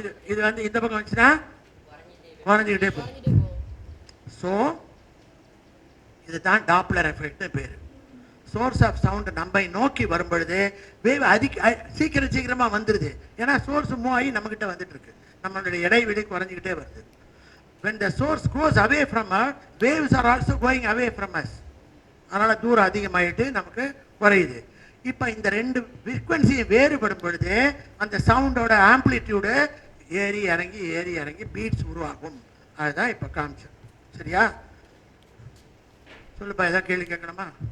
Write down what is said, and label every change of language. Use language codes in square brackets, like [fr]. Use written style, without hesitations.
[ta] இது வந்து இந்த பக்கம் வந்துச்சுன்னா குறைஞ்சிக்கிட்டே போகும். ஸோ இதுதான் டாப்ளர் எஃபெக்ட் பேரு. சோர்ஸ் ஆஃப் சவுண்ட் நம்ம நோக்கி வரும் பொழுது வேவ் சீக்கிரமா வந்துருது. ஏன்னா சோர்ஸ் மூவ் ஆகி நம்ம கிட்ட வந்துட்டு இருக்கு, நம்மளுடைய இடைவெளி குறைஞ்சிக்கிட்டே வருது. [en] when the source goes away from us, waves are also going away from us. [ta] அதனால தூரம் அதிகமாயிட்டு நமக்கு குறையுது. இப்ப இந்த ரெண்டு ஃப்ரீக்வன்சியும் வேறுபடும் பொழுது அந்த சவுண்டோட ஆம்பிளிடியூடு ஏறி இறங்கி பீட்ஸ் உருவாகும். அதுதான் இப்ப காமிச்சோம். சரியா? சொல்லுப்பா, ஏதாவது கேள்வி கேட்கணுமா?